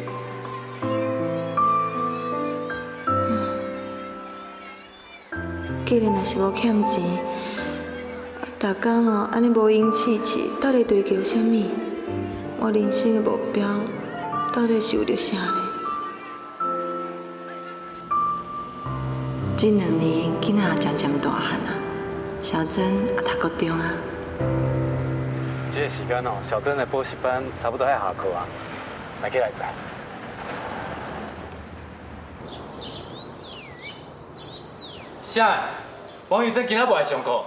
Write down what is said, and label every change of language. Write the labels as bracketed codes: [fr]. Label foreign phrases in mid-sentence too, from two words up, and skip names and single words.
[nan] 既然若是无欠钱，逐工哦安尼无闲气气，到底追求啥物？我人生的目标到底是为着啥呢？这2年囡仔渐渐大汉啊，小珍也读高中啊。这个时间哦，小珍的补习班差不多要下课啊，来起来载。啥？王宇珍今仔无来上课？